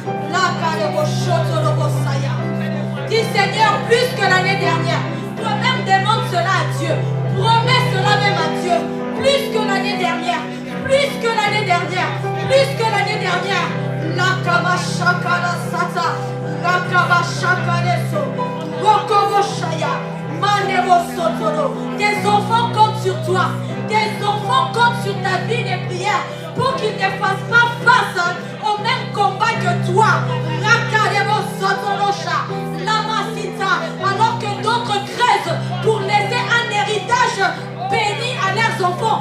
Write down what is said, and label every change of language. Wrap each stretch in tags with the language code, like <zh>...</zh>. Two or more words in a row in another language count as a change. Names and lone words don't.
<fr>dis Seigneur, plus que l'année dernière, toi-même demande cela à Dieu, promets cela même à Dieu, plus que l'année dernière, plus que l'année dernière, plus que l'année dernière. La kama shakala sata, la kama shakaleso, gokobo shaya, manebo sotoro. Tes enfants comptent sur toi. Tes enfants comptent sur ta vie de prière pour qu'ils ne fassent pas face au même combat que toi. Alors que d'autres crèvent pour laisser un héritage béni à leurs enfants.</fr>